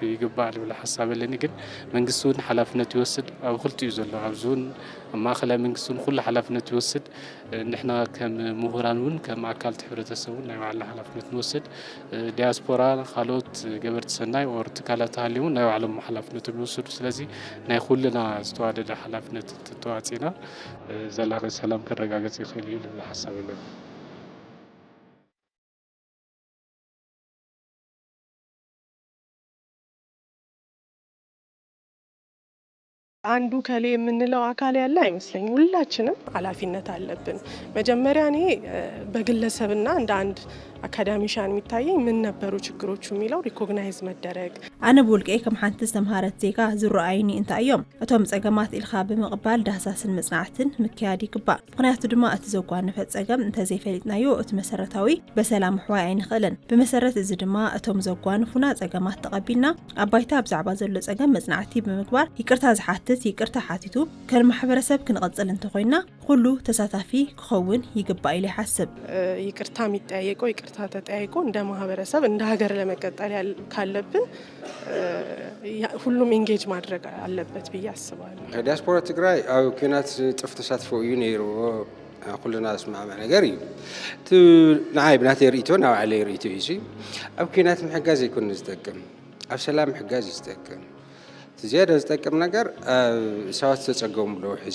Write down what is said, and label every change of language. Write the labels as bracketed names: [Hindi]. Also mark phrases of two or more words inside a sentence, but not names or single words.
[Tigrinya] ይግባል ብል ሐሳብ ኣለኒ ግን መንግስቱን ሓላፍነት ይወስድ ኣብ ክልቲኡ ዘሎ ኣብ ዞን ማእኸላይ መንግስቱን ኩሉ ሓላፍነት ይወስድ ንሕና ከም ምሁራንን ከም አካል ሕብረተሰቡን ናይ ባዕልና ሓላፍነት ንወስድ ዲያስፖራ ካልኦት ገበርቲ ሰናይ ወር ትካላት ሃልዩን ናይ ባዕሎም ሓላፍነት ይወስዱ ስለዚ ናይ ኩልና ዝተዋደደ ሓላፍነት ተዋፂና ዘላቂ ሰላም ከረጋገጽ ይኽእል እዩ ልብል ሐሳብ ኣለኒ [Amharic] አንዱ ከሌ የምንለው አካል ያለ አይመስለኝም ሁላችንም ኃላፊነት አለብን መጀመሪያ እኔ በግለሰብና እንደ አንድ አካዳሚሻን የሚታየኝ ምን ነበሩ ችግሮቹ የሚለው ሪኮግናይዝ መደረግ [Tigrinya] አነ ቦልቄ ከም ሓንቲ ዝተምሃረት ዜጋ ዝረአይኒ እንታዮም እቶም ጸገማት ኢልኻ ብምቕባል ዳህሳስን መጽናዕትን ምክያድ ይግባእ ምክንያቱ ድማ እቲ ዘጓነፈ ጸገም እንተ ዘይፈሊጥናዮ እቲ መሰረታዊ በሰላም ሕዋይ ኣይንኽእልን ብመሰረት እዚ ድማ እቶም ዘጓነፉና ጸገማት ተቐቢልና ኣባይታ ብዛዕባ ዘሎ ጸገም መጽናዕቲ ብምግባር ይቅርታ ዝሓትት ይቅርታ ሓቲቱ ከም ማሕበረሰብ ክንቐጽል እንተኾይና ኩሉ ተሳታፊ ክኸውን ይግባእ ኢለ ይሓስብ [Amharic] ይቅርታ የሚጠያየቀው ይቅርታ ተጠያይቆ እንደ ማህበረሰብ እንደ ሀገር ለመቀጠል ካለብን ሁሉም ኢንጌጅ ማድረግ አለበት ብዬ አስባለሁ [Tigrinya] ዲያስፖራ ትግራይ አው ኩናት ጥፍ ተሳትፎ እዩ ነይሩ ኩልና ስማዕማ ነገር እዩ ቱ ናይ ብናት ሪኢቶ ናብ ዓለ ሪኢቶ እዩ ኣብ ኩናት ምሕጋዝ ይኩን ዝጠቅም ኣብ ሰላም ምሕጋዝ ይጠቅም ዝያደ ዝጠቅም ነገር ሰባት ተጸገሙሎ ሕዚ